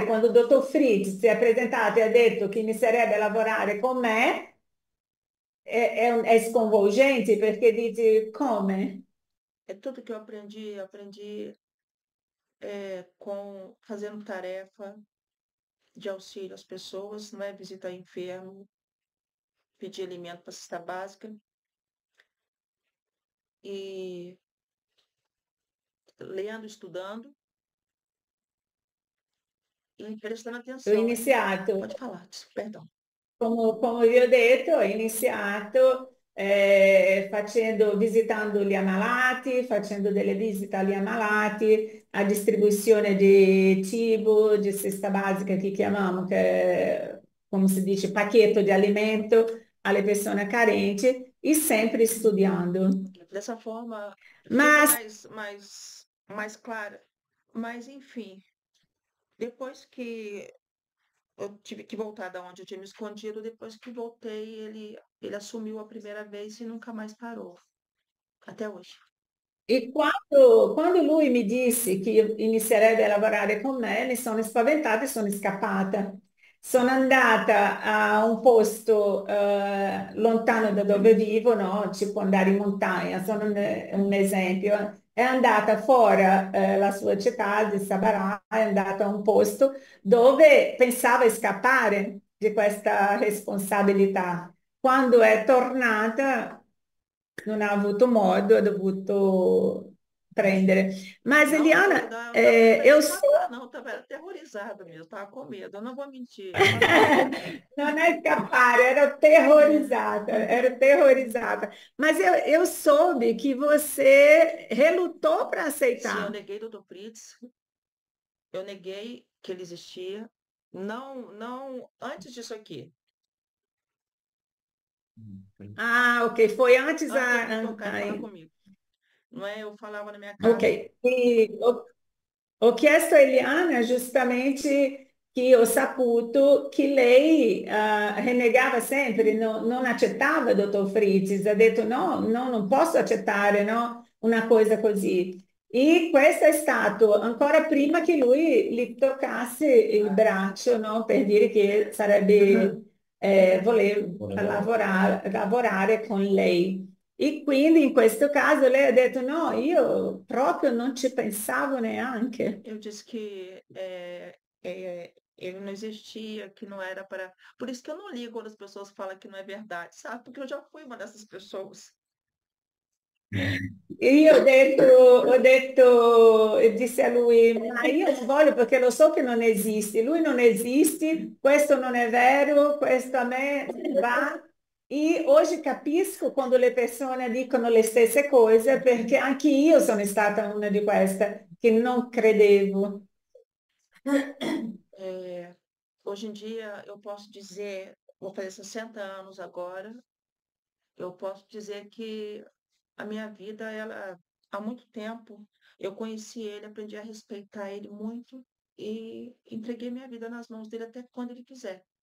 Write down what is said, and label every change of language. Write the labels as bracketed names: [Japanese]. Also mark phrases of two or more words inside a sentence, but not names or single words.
[Italian] Quando il dottor Fritz si è presentato e ha detto che inizierebbe a lavorare con me, è sconvolgente perché dici come? [Portuguese] É tudo que eu aprendi com fazendo tarefa de auxílio às pessoas, não é? Visitar enfermo, pedir alimento para cesta básica e lendo, estudando e prestando [Italian] Ho [Portuguese] atenção. Pode [Italian] iniziato [Portuguese] falar, perdão. [Italian] come vi ho detto, ho iniziato visitando gli ammalati, facendo delle visite agli ammalati, a distribuzione di cibo, di [Portuguese] cesta basica [Italian] che chiamiamo, che è, come si dice, pacchetto di alimento alle persone carenti e sempre studiando. [Portuguese] Dessa forma fica [Italian] Ma [Portuguese] mais clara. Mas, enfim, depois que eu tive que voltar da onde eu tinha me escondido, depois que voltei, ele assumiu a primeira vez e nunca mais parou, até hoje. [Italian] E quando lui mi disse che inizierebbe a lavorare con me, mi sono spaventata e sono scappata. Sono andata a un posto lontano da dove vivo, no? Ci può andare in montagna, sono un esempio. È andata fuori la sua città di Sabarà, è andata a un posto dove pensava di scappare di questa responsabilità. Quando è tornata non ha avuto modo, ha dovuto prendere. [Portuguese] Mas, Não, Eliana, não, eu tava com medo eu de sou. escapar, não, tava aterrorizada mesmo, tava com medo, eu não vou mentir, eu tava com medo. [Italian] Non è scappare, ero terrorizzata. [Portuguese] Mas eu soube que você relutou para Sim, eu aceitar. neguei Dr. Fritz, eu neguei que ele existia, Não, não, antes disso aqui, Ah, ok. Foi antes antes dele me tocar e falar comigo. Não é? Eu falava na minha ok. casa. [Italian] Ho chiesto a Eliana giustamente che io ho saputo che lei rinnegava sempre, non accettava il dottor Fritz, ha detto no, no, non posso accettare, no, una cosa così. E questo è stato ancora prima che lui gli toccasse il braccio, no, per dire che sarebbe, voleva lavorare con lei. E quindi in questo caso lei ha detto no, io proprio non ci pensavo neanche. [Portuguese] Eu disse que ele não existia, que não era para. Por isso que eu não ligo quando as pessoas falam que não é verdade, sabe? Porque eu já fui uma dessas pessoas. [Italian] E io ho detto, e disse a lui, ma io non voglio perché lo so che non esisti, lui non esiste, questo non è vero, questo a me va. E oggi capisco quando le persone dicono le stesse cose perché anche io sono stata una di queste che non credevo. [Portuguese] É, hoje em dia, eu posso dizer, vou fazer 60 anos agora, eu posso dizer que a minha vida, ela, há muito tempo, eu conheci ele, aprendi a respeitar ele muito e entreguei minha vida nas mãos dele até quando ele quiser.